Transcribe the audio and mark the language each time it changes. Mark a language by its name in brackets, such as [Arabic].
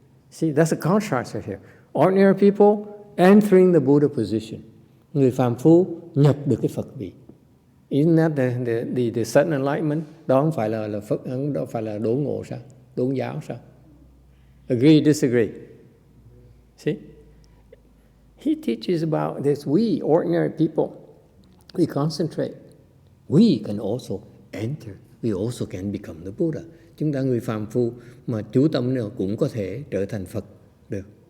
[English] See, that's a contrast right here. Ordinary people entering the Buddha position. [Vietnamese] Người phàm phu nhập được cái Phật vị. [English] Isn't that the sudden enlightenment? [Vietnamese] Đó không phải là Phật, đó phải là đốn ngộ sao? Đốn giáo sao? [English] Agree, disagree. See? He teaches about this. We, ordinary people, we concentrate. We can also enter. We also can become the Buddha. [Vietnamese] Chúng ta người phàm phu mà chú tâm nào cũng có thể trở thành Phật được.